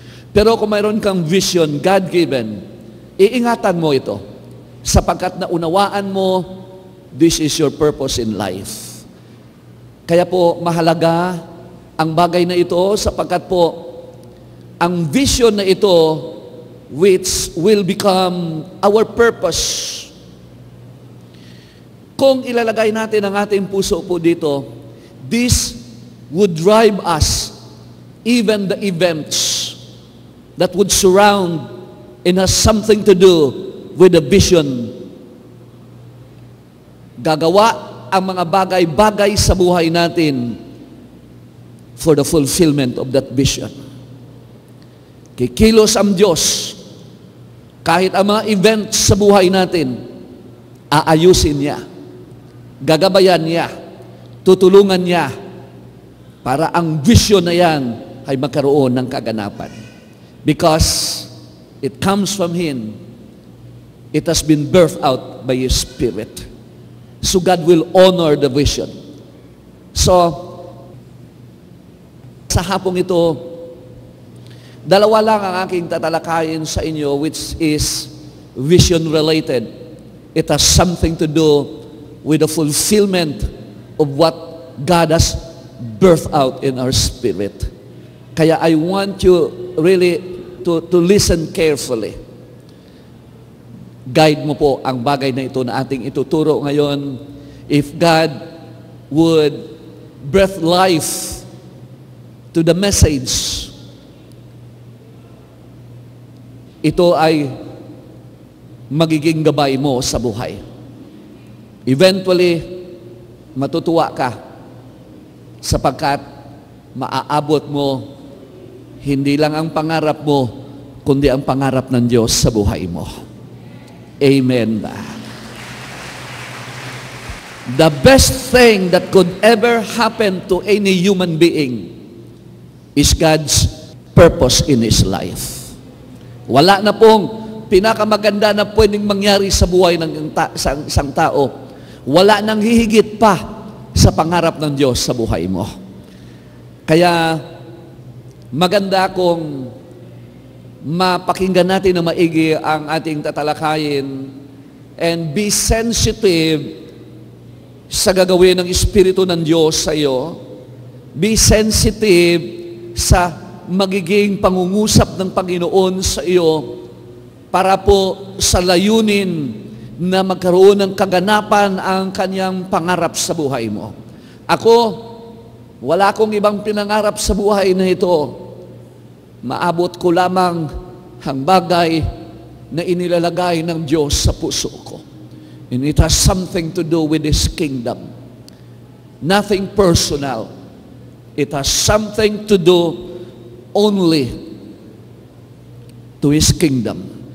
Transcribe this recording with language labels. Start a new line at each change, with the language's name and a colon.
Filipino: Pero kung mayroon kang vision, God-given, iingatan mo ito sapagkat naunawaan mo,
English: this is your purpose in life.
Filipino: Kaya po mahalaga ang bagay na ito sapagkat po ang vision na ito
English: which will become our purpose.
Filipino: Kung ilalagay natin ang ating puso po dito,
English: this would drive us, even the events that would surround and has something to do with the vision.
Filipino: Gagawa ang mga bagay-bagay sa buhay natin
English: for the fulfillment of that vision.
Filipino: Kikilos ang Diyos kahit ang mga events sa buhay natin, aayusin niya. Gagabayan niya, tutulungan niya para ang vision na yan ay magkaroon ng kaganapan.
English: Because it comes from Him. It has been birthed out by His Spirit. So God will honor the vision.
Filipino: So, sa hapong ito, dalawa lang ang aking tatalakayin sa inyo
English: which is vision-related. It has something to do with the fulfillment of what God has birthed out in our spirit. Kaya I want you really to listen carefully.
Filipino: Guide mo po ang bagay na ito na ating ituturo ngayon.
English: If God would breathe life to the message,
Filipino: ito ay magiging gabay mo sa buhay. Eventually, matutuwa ka sapagkat maaabot mo hindi lang ang pangarap mo, kundi ang pangarap ng Diyos sa buhay mo. Amen ba?
English: The best thing that could ever happen to any human being is God's purpose in his life.
Filipino: Wala na pong pinakamaganda na pwedeng mangyari sa buhay ng isang tao. Wala nang hihigit pa sa pangarap ng Diyos sa buhay mo. Kaya maganda kung mapakinggan natin na maigi ang ating tatalakayin
English: and be sensitive
Filipino: sa gagawin ng Espiritu ng Diyos sa iyo.
English: Be sensitive
Filipino: sa magiging pangungusap ng Panginoon sa iyo para po sa layunin na magkaroon ng kaganapan ang kanyang pangarap sa buhay mo. Ako, Wala akong ibang pinangarap sa buhay na ito. Maabot ko lamang ang bagay na inilalagay ng Diyos sa puso ko.
English: And it has something to do with His kingdom. Nothing personal. It has something to do only to His kingdom.